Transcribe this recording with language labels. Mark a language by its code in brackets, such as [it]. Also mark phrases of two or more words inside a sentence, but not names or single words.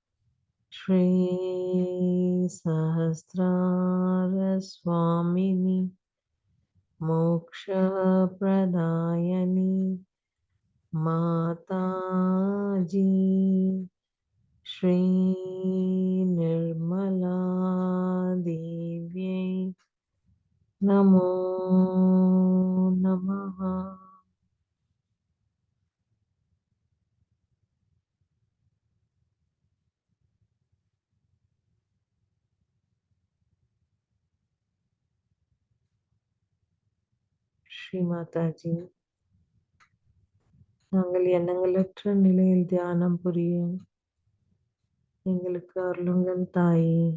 [sa] श्री सहस्रार स्वामिनी मोक्ष प्रदायिनी माताजी श्री निर्मला देवी नमो नमः. Shri Mataji, [ta] நாங்கள் எண்ணங்களற்ற நிலையில் தியானம் புரிய எங்களுக்கு அருளுங்கள் தாயே.